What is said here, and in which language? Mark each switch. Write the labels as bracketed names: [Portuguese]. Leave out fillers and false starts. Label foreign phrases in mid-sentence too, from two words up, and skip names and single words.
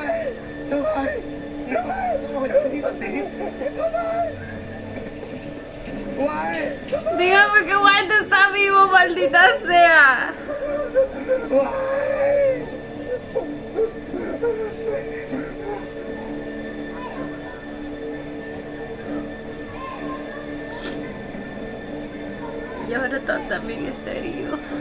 [Thai] ยทำไมทำไมต้องมาจากที่ตัดสินทำไมว้าย [Spanish] Dígame que White está vivo, maldita sea. [Thai] ว้าย [Spanish] Y ahora Todd también está herido.